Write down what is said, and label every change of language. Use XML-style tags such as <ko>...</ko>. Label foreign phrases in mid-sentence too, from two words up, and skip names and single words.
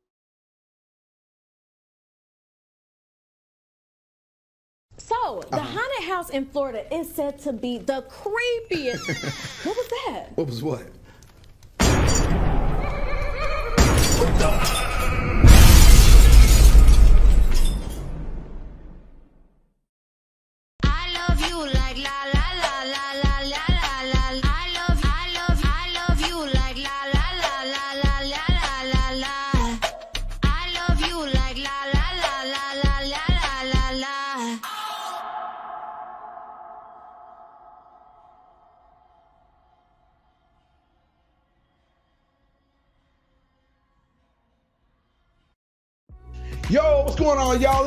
<en>So, the haunted house in Florida is said to be the creepiest. What was that? What was what? I love you like la la la la la la la la. I love you like la la la la la la la la. I love you like la la la la la la la la. Yo, what's going on, y'all?</en>